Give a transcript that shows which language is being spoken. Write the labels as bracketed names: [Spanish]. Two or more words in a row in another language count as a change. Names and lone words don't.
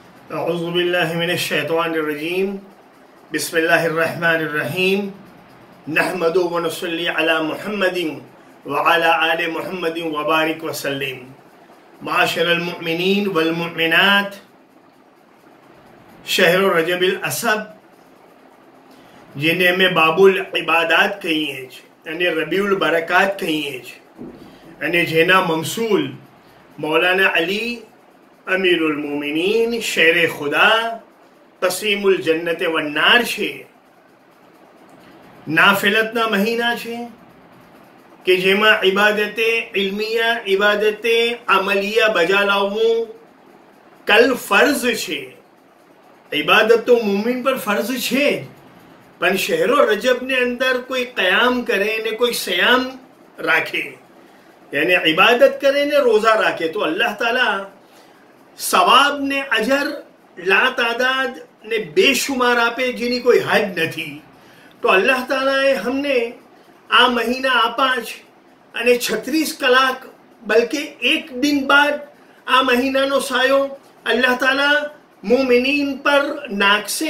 [Arabic] أعوذ بالله من الشيطان الرجيم بسم الله الرحمن الرحيم نحمد ونصلي على محمد وعلى آل محمد وبارك وسلم. معشر المؤمنين والمؤمنات, شهر رجب الأصب [Gujarati] જેને અમે બાબુલ ઇબાદાત કહીએ છીએ અને રબીઉલ બરકાત કહીએ છીએ અને જેના મમસૂલ મૌલાના અલી અમીરુલ મોમિનીન શેરે ખુદા તસીમુલ જન્નતે વન્નાર છે। નાફિલતના મહિના છે કે જેમાં ઇબાદતે ઇલ્મિયા ઇબાદતે અમલિયા બજા લાવવું કલ ફર્જ છે। ઇબાદત તો મુમિન પર ફર્જ છે, પણ શહેરો રજબ ને અંદર કોઈ કયામ કરે ને કોઈ સયામ રાખે યાની ઇબાદત કરે ને રોજા રખે તો અલ્લાહ તાલા સવાબ ને અજર લા તાદાદ ને બેશુમાર આપે જેની કોઈ હદ નહીં। તો અલ્લાહ તાલાએ હમને આ મહીના આપા અને 36 કલાક બલ્કે એક દિન બાદ આ મહીના નો સાયો અલ્લાહ તાલા મોમિનીન પર નાખશે।